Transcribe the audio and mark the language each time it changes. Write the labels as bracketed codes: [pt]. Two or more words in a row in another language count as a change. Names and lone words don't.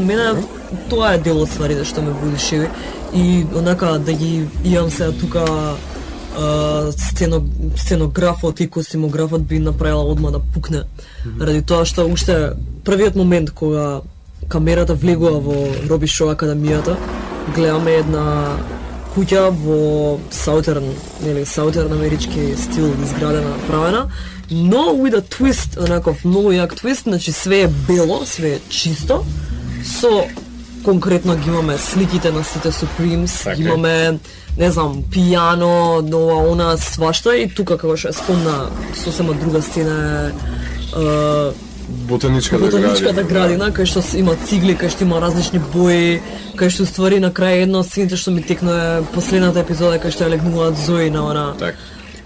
[mk] Мене тоа е дел од стварите што ме будишеви и онака да ги имам сега тука сценографот и костимографот би направила одма да пукне. Ради тоа што уште првиот момент кога камерата влегува во Роби Шоу Академијата, гледаме една куќа во саутерн амерички стил изградена, направена, но [en] with a twist, [mk] онаков многу јак твист, значи све е бело, све е чисто, со конкретно ги имаме сликите на сите Supremes, ги имаме, не знам, пијано, нова, она, свашта, и тука, како што спомна, сосема друга сцена е ботаничката градина, кај што има цигли, кај што има различни бои, кај што ствари на крај едно од сцените што ми текна е последната епизода кај што ја легнуваат Зои на она.